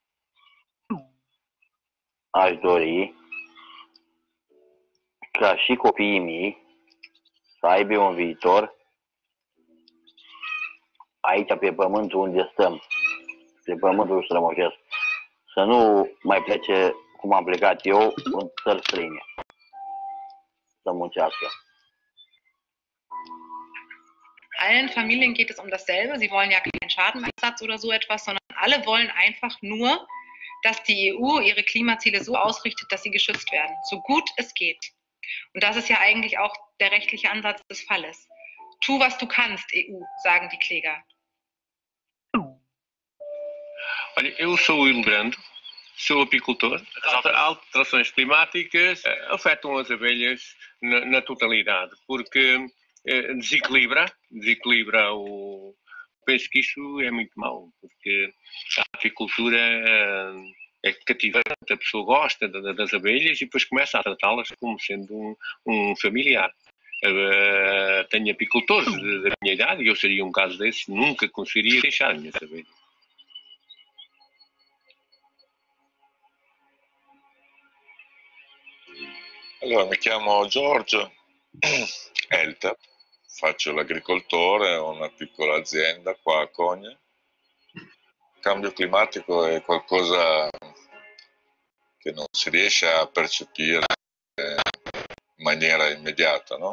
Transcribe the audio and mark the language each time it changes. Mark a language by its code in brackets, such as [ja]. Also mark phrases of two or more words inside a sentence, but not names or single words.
[ro] Aș dori ca și copiii mei să aibă un viitor aici pe pământul unde stăm, pe pământul strămoșesc, să nu mai plece cum am plecat eu în țări străine, să muncească. [de] Allen Familien geht es um dasselbe. Sie wollen ja keinen Schadenersatz oder so etwas, sondern alle wollen einfach nur, dass die EU ihre Klimaziele so ausrichtet, dass sie geschützt werden, so gut es geht. Und das ist ja eigentlich auch der rechtliche Ansatz des Falles. Tu, was du kannst, EU, sagen die Kläger. [pt] Olha, eu sou o Hildebrando, sou apicultor. As alterações climáticas afetam as abelhas na totalidade, porque desequilibra o... Penso que isso é muito mau, porque a apicultura é cativante, a pessoa gosta das abelhas e depois começa a tratá-las como sendo um familiar. Tenho apicultores da minha idade e eu seria um caso desses, nunca conseguiria deixar as minhas abelhas. [it] Allora, mi chiamo Giorgio Elta, faccio l'agricoltore, ho una piccola azienda qua a Cogne. Il cambio climatico è qualcosa che non si riesce a percepire in maniera immediata, no?